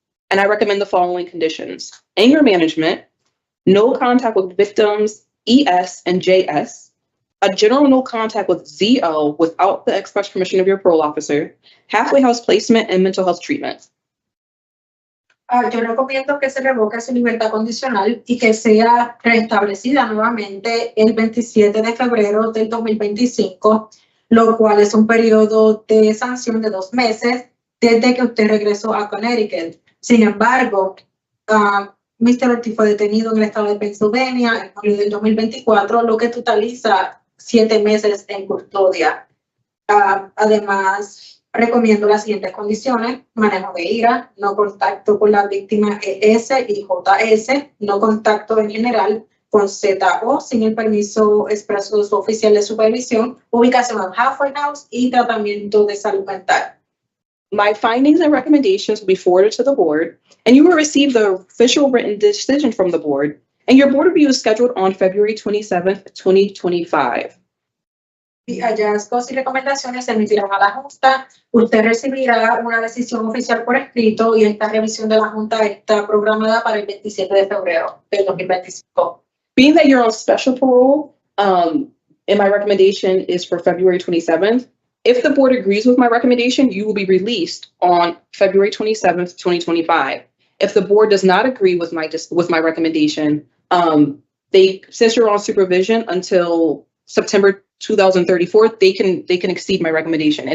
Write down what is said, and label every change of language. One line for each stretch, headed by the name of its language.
English: And I recommend the following conditions: anger management, no contact with victims ES and JS, a general no contact with ZO without the express permission of your parole officer, halfway house placement, and mental health treatment.
Spanish: Yo recomiendo que se revoque su libertad condicional y que sea restablecida nuevamente el 27 de febrero del 2025, lo cual es un periodo de sanción de 2 meses desde que usted regresó a Connecticut. Sin embargo, Mr. Ortiz fue detenido en el estado de Pennsylvania en julio del 2024, lo que totaliza 7 meses en custodia. Además, recomiendo las siguientes condiciones: manejo de ira, no contacto con la víctima ES y JS, no contacto en general con ZO sin el permiso expreso de su oficial de supervisión, ubicación en halfway house y tratamiento de salud mental.
English: My findings and recommendations will be forwarded to the board, and you will receive the official written decision from the board, and your board review is scheduled on February 27th, 2025.
Spanish: Y hallazgos y recomendaciones se emitirán a la Junta. Usted recibirá una decisión oficial por escrito y esta revisión de la Junta está programada para el 27 de febrero del 2025.
English: Being that you're on special parole, and my recommendation is for February 27th, if the board agrees with my recommendation, you will be released on February 27th, 2025. If the board does not agree with my recommendation, since you're on supervision until September 2034, they can exceed my recommendation.